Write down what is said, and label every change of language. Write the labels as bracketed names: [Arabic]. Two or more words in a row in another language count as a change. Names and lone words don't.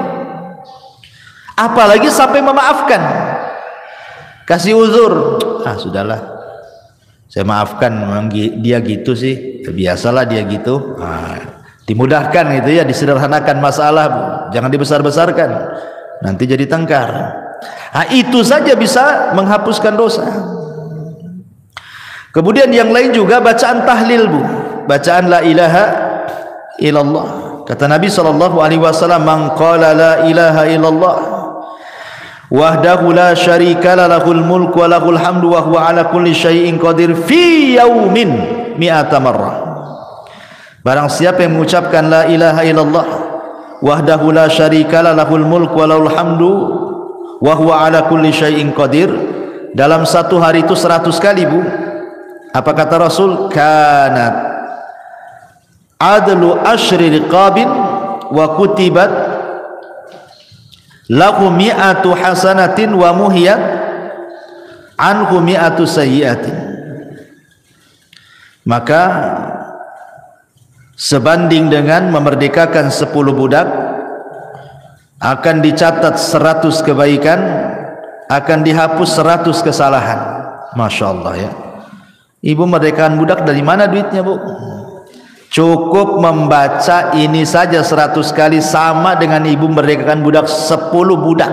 [Indonesian] Apalagi sampai memaafkan, kasih uzur, sudahlah, saya maafkan, memang dia gitu sih, biasalah dia gitu. Dimudahkan gitu ya, disederhanakan masalah, Bu. Jangan dibesar-besarkan, nanti jadi tengkar. Itu saja bisa menghapuskan dosa. Kemudian yang lain juga bacaan tahlil, Bu. [Arabic] Bacaan لا إله إلا الله. [Indonesian] Kata Nabi SAW, [Arabic] من قال لا إله إلا الله وحده لا شريك له له الملك وله الحمد وهو على كل شيء قدير في يوم مائة مرة. [Indonesian] Barang siapa yang mengucapkan [Arabic] لا إله إلا الله وحده لا شريك له له الملك وله الحمد وهو على كل شيء قدير, [Indonesian] dalam satu hari itu 100 kali, Bu. Apa kata Rasul? [Arabic] كانت عدل عشر رقاب وكتبت له مائة حسنة ومحيت عنه مائة سيئة. [Indonesian] Maka sebanding dengan memerdekakan 10 budak, akan dicatat 100 kebaikan, akan dihapus 100 kesalahan. [Arabic] ما شاء الله ya. [Indonesian] Ibu merdekakan budak dari mana duitnya, Bu? Cukup membaca ini saja 100 kali sama dengan ibu merdekakan budak 10 budak.